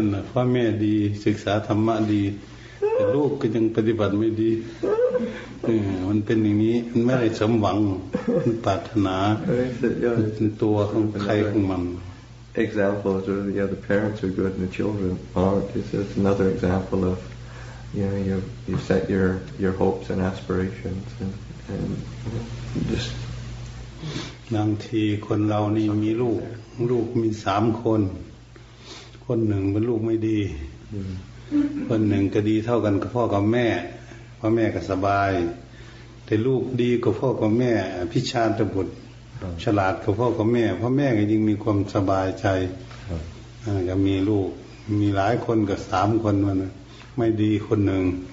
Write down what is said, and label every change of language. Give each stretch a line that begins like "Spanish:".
Thai: พ่อแม่ดีศึกษาธรรมะดีแต่ลูกก็ยังปฏิบัติไม่ดีมันเป็นอย่างนี้มันไม่ได้สมหวังมันปรารถนาเป็นตัวของใครของมัน
English: Examples of the parents are good and the children aren't. It's another example you set your hopes and aspirations and just
Thai: บางทีคนเรานี่มีลูกมี3 คนหนึ่งเป็นลูกไม่ดีคนหนึ่งก็ดีเท่ากันกับพ่อกับแม่พ่อแม่ก็สบายแต่ลูกดีกว่าพ่อกับแม่พิชาตบุตรฉลาดกว่าพ่อกับแม่พ่อแม่ก็ยิ่งมีความสบายใจก็มีลูกมีหลายคนกับ3 คนมันไม่ดีคนหนึ่ง